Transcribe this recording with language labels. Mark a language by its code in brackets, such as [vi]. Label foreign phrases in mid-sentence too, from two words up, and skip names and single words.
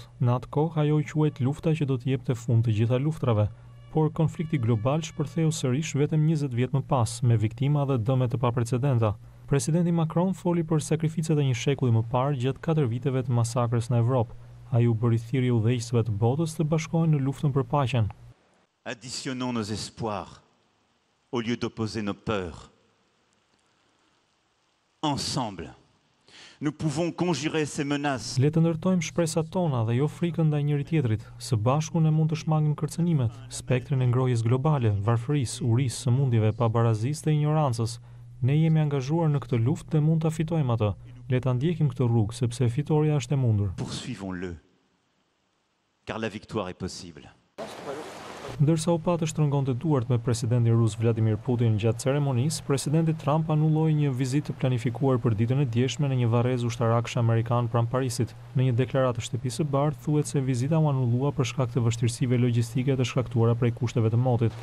[sq] Në atë kohë ajo quhet lufta që do të jepte fund të gjitha luftrave, por konflikti global shpërtheu sërish vetëm 20 vjet më pas, me viktima dhe dëme të paprecedenta. Presidenti Macron foli për sakrificat e një shekulli më parë gjatë 4 viteve të masakrës në Evropë. Ai u bëri thirrje udhëheqësve të botës të bashkohen në luftën për paqen. [fr] Additionnons nos espoirs au lieu d'opposer nos peurs. Ensemble, nous pouvons conjurer ces menaces. [sq] Le të ndërtojmë shpresat tona dhe jo frikën ndaj njëri tjetrit. Së bashku ne mund të shmangim kërcënimet, spektrin e ngrohjes globale, varfërisë, urisë, sëmundjeve, pabarazisë dhe ignorancës. Ne jemi angazhuar në këtë luftë dhe mund ta fitojmë atë. Le ta ndjekim këtë rrugë sepse fitoria është e mundur. [fr] Poursuivons-le, car la victoire est possible. [sq] Ndërsa u pa të shtrëngonte duart me presidentin rus Vladimir Putin gjatë ceremonisë, presidenti Trump anulloi një vizitë planifikuar për ditën e djeshme në një varrezë ushtarakësh amerikan pranë Parisit. Në një deklaratë të Shtëpisë së Bardhë thuhet se vizita u anullua për shkak të vështirësive logjistike të shkaktuara prej kushteve të motit.